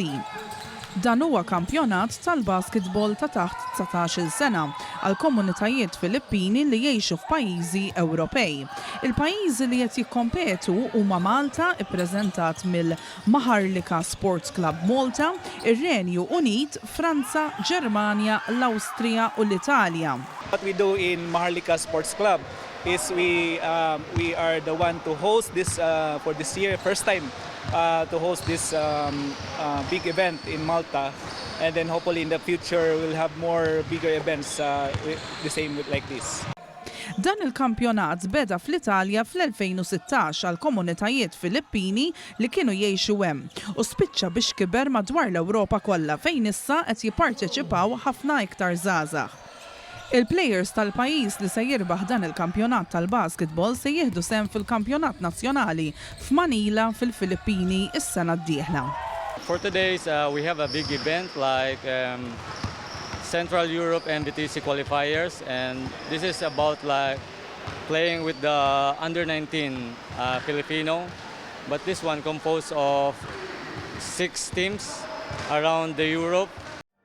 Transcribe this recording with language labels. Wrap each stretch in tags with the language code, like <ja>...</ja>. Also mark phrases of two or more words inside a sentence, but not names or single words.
<mt>Dan huwa kampjonat tal-basketball ta' taħt 19 sena għal komunitajiet Filippini li jgħixu f'pajjiżi Ewropej. Il-pajjiżi li qed jikkompetu huma Malta, ippreżentat mill-Maharlika Sports Club Malta, ir-Renju Unit, Franza, Ġermanja, l-Awstrija u l-Italja.</mt> <en>What we do in Maharlika Sports Club is we are the one to host this for this year, first time to host this big event in Malta, and then hopefully in the future we'll have more bigger events the same like this.</en> <mt>Dan il-kampjonat beda fl-Italja fl-2016 għal komunitajiet Filippini li kienu jgħixu hemm u spiċċa biex kiber madwar l-Ewropa kollha fejn issa qed jipparteċipaw ħafna iktar żgħażagħ. Il-plejers tal-pajjiż li se jirbaħ dan il-kampjonat tal-basketball se jieħdu sehem fil-kampjonat nazzjonali f'Manila fil-Filippini is-sena d-dieħla.</mt> <en>For today, we have a big event like Central Europe NBTC qualifiers, and this is about like playing with the under-19 Filipino, but this one composed of 6 teams around the Europe,</en>